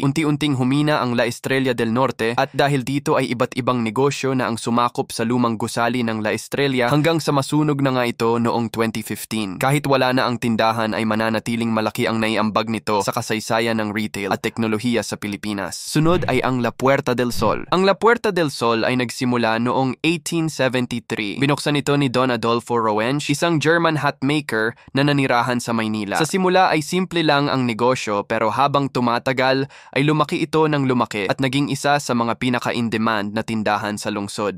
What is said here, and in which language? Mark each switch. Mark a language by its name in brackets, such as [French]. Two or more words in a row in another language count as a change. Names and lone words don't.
[Filipino] Unti-unting humina ang La Estrella del Norte at dahil dito ay iba't ibang negosyo na ang sumakop sa lumang gusali ng La Estrella hanggang sa masunog na nga ito noong 2015. Kahit wala na ang tindahan ay mananatiling malaki ang naiambag nito sa kasaysayan ng retail at teknolohiya sa Pilipinas. Sunod ay ang La Puerta del Sol. Ang La Puerta del Sol ay nagsimula noong 1873. Binuksan ito ni Don Adolfo Roensch, isang [English] German hat maker [Filipino] na nanirahan sa Maynila. Sa simula ay simple lang ang negosyo pero habang tumatagal ay lumaki ito ng lumaki at naging isa sa mga pinaka-in-demand na tindahan sa lungsod.